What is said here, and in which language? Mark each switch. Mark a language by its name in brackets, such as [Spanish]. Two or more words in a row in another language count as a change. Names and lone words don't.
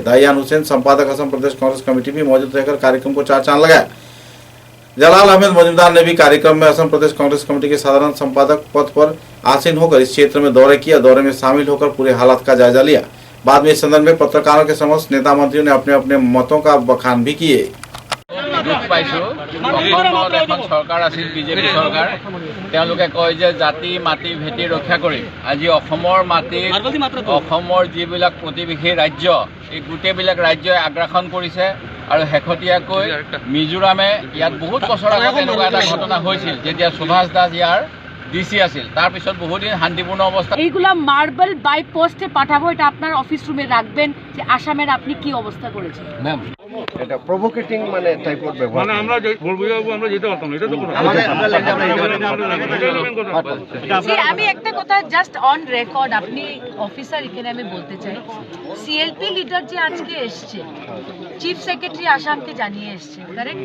[Hindi] दायान हुसैन, संपादक असम प्रदेश कांग्रेस कमेटी भी मौजूद रहकर कार्यक्रम को चार चांद लगाया। जलाल अहमद मजूमदार ने भी कार्यक्रम में असम प्रदेश कांग्रेस कमेटी के साधारण संपादक पद पर आसीन होकर इस क्षेत्र में दौरे किया। दौरे में शामिल होकर पूरे हालात का जायजा लिया। बाद में इस संदर्भ में पत्रकारों के समक्ष नेता मंत्रियों ने अपने अपने मतों का बखान भी किए। [Assamese] দুখ পাইছোঁ অসমত এখন চৰকাৰ আছিল বিজেপি চৰকাৰ। তেওঁলোকে কয় যে জাতি মাটি ভেটি ৰক্ষা কৰি আজি অসমৰ মাটিত অসমৰ যিবিলাক প্ৰতিবেশী ৰাজ্য এই গোটেইবিলাক ৰাজ্যই আগ্ৰাসন কৰিছে আৰু শেহতীয়াকৈ মিজোৰামে ইয়াত বহুত বছৰ আগত এনেকুৱা এটা ঘটনা হৈছিল যেতিয়া সুভাষ দাস ইয়াৰ ডিসি আছিল। তার পিছত বহুদিন শান্তিপূর্ণ অবস্থা। [Bangla] এইগুলা মার্বেল বাই পোস্টে পাঠাবো, এটা আপনার অফিস রুমে রাখবেন যে আসামের আপনি কি অবস্থা করেছেন। ম্যাম এটা প্রভোকেটিং মানে টাইপের ব্যবহার মানে আমরা যে বলবো আমরা যেতে পারতাম এটা তো আমি একটা কথা [English] just on record [Bangla] আপনি অফিসার এখানে আমি বলতে চাই, [English] CLP leader [Bangla] যে আজকে এসছে [English] chief secretary [Bangla] আসামকে জানিয়ে এসছে, কারেক্ট?